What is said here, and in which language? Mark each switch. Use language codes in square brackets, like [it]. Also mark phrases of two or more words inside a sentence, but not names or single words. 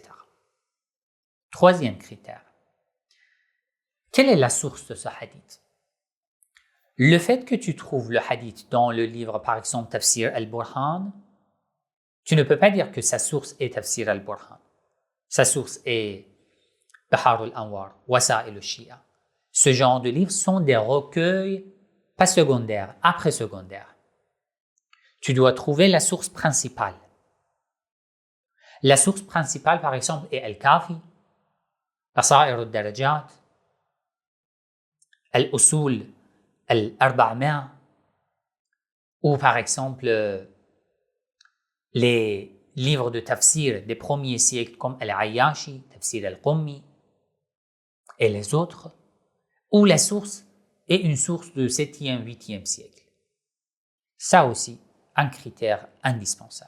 [fr] Troisième critère. Quelle est la source de ce hadith? Le fait que tu trouves le hadith dans le livre, par exemple, Tafsir al-Burhan, tu ne peux pas dire que sa source est Tafsir al-Burhan. Sa source est Bihar al-Anwar, Wasa'il al-Shi'a. Ce genre de livres sont des recueils, pas secondaires, après secondaires. Tu dois trouver la source principale. La source principale, par exemple, est Al-Kafi, Basair al-Darajat, Al-Usul al-Arba'amia, Ou par exemple, les livres de tafsir des premiers siècles comme Al-Ayyashi, Tafsir Al-Qummi et les autres, où la source est une source de 7e, 8e siècle. Ça aussi, un critère indispensable.